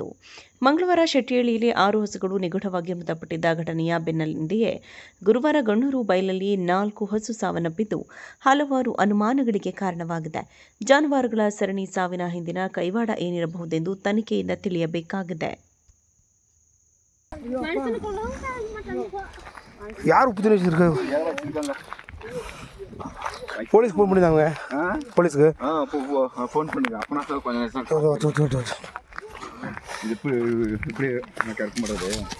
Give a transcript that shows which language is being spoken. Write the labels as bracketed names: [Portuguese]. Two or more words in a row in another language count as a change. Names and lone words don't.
[Kannada] ಮಂಗಳವಾರ ಶೆಟ್ಟಿಹಳ್ಳಿಯಲ್ಲಿ 6 ಹಸುಗಳು ನಿಗೂಢವಾಗಿ ಮೃತಪಟ್ಟಿದ್ದ ಘಟನೆಯ ಬೆನ್ನಲ್ಲಿಂದೆಯೇ ಗುರುವಾರ ಗುಣ್ಣೂರು ಬಯಲಲ್ಲಿ 4 ಹಸು ಸಾವನ್ನಪ್ಪಿದ್ದು ಹಲವಾರು ಅನುಮಾನಗಳಿಗೆ ಕಾರಣವಾಗಿದೆ. ಜಾನುವಾರುಗಳ ಸರಣಿ ಸಾವಿನ ಹಿಂದಿನ ಕೈವಾಡ ಏನಿರಬಹುದೆಂದು ತನಿಖೆಯಿಂದ ತಿಳಿಯಬೇಕಾಗಿದೆ. [Tamil] யார் உப்பு தண்ணி வச்சிருக்காங்க? போலீஸ் ஃபோன் பண்ணிருந்தாங்க. போலீஸ்க்கு ஃபோன் பண்ணுங்க. அப்பனா சார் கொஞ்சம் இது இப்படி எனக்கு இருக்க மாட்டேது.